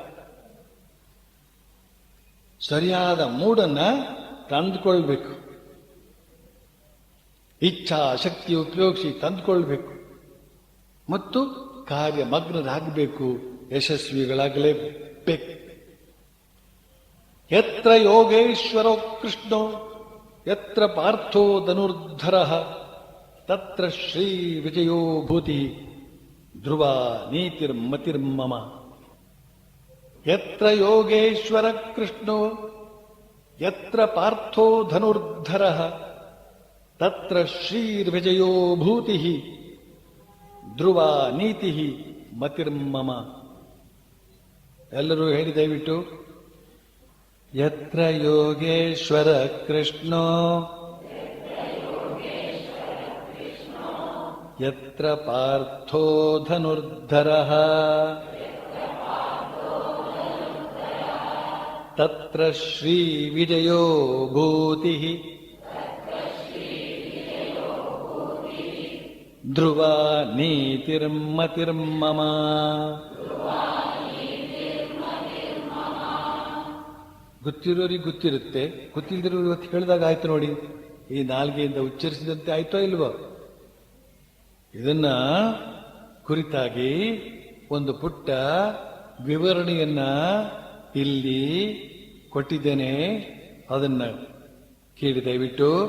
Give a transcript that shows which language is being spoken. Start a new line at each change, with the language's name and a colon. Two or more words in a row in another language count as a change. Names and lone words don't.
Kannada: ಸರಿಯಾದ ಮೂಡನ್ನ ತಂದುಕೊಳ್ಬೇಕು, ಇಚ್ಛಾ ಶಕ್ತಿ ಉಪಯೋಗಿಸಿ ತಂದುಕೊಳ್ಬೇಕು ಮತ್ತು ಕಾರ್ಯಮಗ್ನರಾಗಬೇಕು, ಯಶಸ್ವಿಗಳಾಗಲೇಬೇಕು.
Sanskrit: ಯತ್ರ ಯೋಗೇಶ್ವರೋ ಕೃಷ್ಣೋ ಯತ್ರ ಪಾರ್ಥೋ ಧನುರ್ಧರಃ ತತ್ರ ಶ್ರೀ ವಿಜಯೋ ಭೂತಿ ಧ್ರುವ ನೀತಿರ್ಮತಿರ್ಮಮ. ಯತ್ರ ಯೋಗೇಶ್ವರ ಕೃಷ್ಣೋ ಯತ್ರ ಪಾರ್ಥೋ ಧನುರ್ಧರಃ ತತ್ರ ಶ್ರೀರ್ವಿಜಯೋ ಭೂತಿ ಧ್ರುವ ನೀತಿ ಮತಿರ್ಮಮ.
Kannada: ಎಲ್ಲರೂ ಹೇಳಿ ದಯವಿಟ್ಟು.
Sanskrit: ಯತ್ರ ಯೋಗೇಶ್ವರ ಕೃಷ್ಣೋ ಯತ್ರ ಪಾರ್ಥೋ ಧನುರ್ಧರಃ ತತ್ರ ಶ್ರೀ ವಿಜಯೋ ಭೂತಿ ಧ್ರುವ ನೀತಿರ್ಮತಿರ್ಮಮ.
Kannada: ಗೊತ್ತಿರೋರಿಗೆ ಗೊತ್ತಿರುತ್ತೆ, ಗೊತ್ತಿಲ್ಲದಿರೋರು ಇವತ್ತು ಹೇಳಿದಾಗ ಆಯ್ತು ನೋಡಿ. ಈ ನಾಲ್ಗೆಯಿಂದ ಉಚ್ಚರಿಸಿದಂತೆ ಆಯ್ತೋ ಇಲ್ವೋ? ಇದನ್ನ ಕುರಿತಾಗಿ ಒಂದು ಪುಟ್ಟ ವಿವರಣೆಯನ್ನ ಇಲ್ಲಿ ಕೊಟ್ಟಿದ್ದೇನೆ, ಅದನ್ನ ಕೇಳಿ ದಯವಿಟ್ಟು.